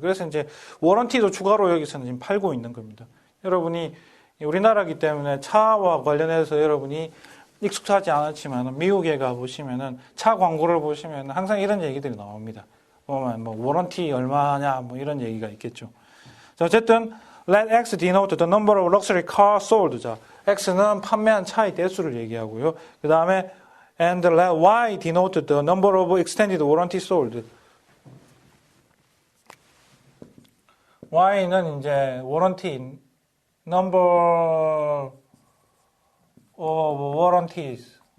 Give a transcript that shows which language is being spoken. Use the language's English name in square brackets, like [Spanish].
[Korean] 그래서 이제 워런티도 추가로 여기서는 지금 팔고 있는 겁니다. 여러분이 우리나라이기 때문에 차와 관련해서 여러분이 익숙하지 않았지만 미국에 가보시면은 차 광고를 보시면 항상 이런 얘기들이 나옵니다. 보면 뭐 워런티 얼마냐 뭐 이런 얘기가 있겠죠. 자, 어쨌든 [English] let X denote the number of luxury cars sold. [Korean] 자, X는 판매한 차의 대수를 얘기하고요. 그 다음에 [English] and let Y denote the number of extended warranty sold. [Korean] Y는 이제 [English] warranty number of warranties.